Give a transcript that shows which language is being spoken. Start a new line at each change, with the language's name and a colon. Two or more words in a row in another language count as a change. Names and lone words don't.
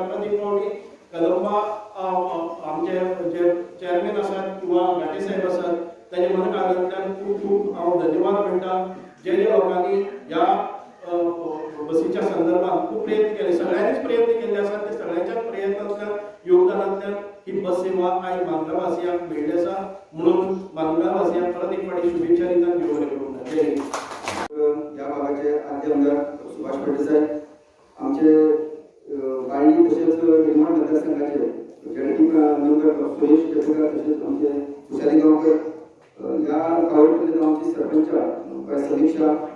Konkani: परत एक फावटी कदंबा आमचे जे चेअरमॅन आसात किंवा घाटे साहेब आसात ताचे मनाक आनंदान खूब खूब हांव धन्यवाद म्हणटा.
Marathi: जे लोकांनी ह्या बसीच्या संदर्भात खूप प्रयत्न केले, सगळ्यांनीच प्रयत्न केले असतात.
Konkani: ते सगळ्यांच्याच प्रयत्नांतल्यान योगदानांतल्यान ही बस सेवा आयज मानगांव वासियांक मेळ्ळी आसा. म्हणून मानगांव वासियांक परत एक फावटी शुभेच्छा दितात. देव बरें करूं. जय हिंद.
Marathi: या भागाचे आद्य आमदार सुभाष पाटील साहेब, आमचे बाळणी तसेच निर्माण मतदारसंघाचे जनटी मेंबर सुरेश जगकर, तसेच आमचे तुषारी गावकर, या गावातील गावचे सरपंच समीक्षा,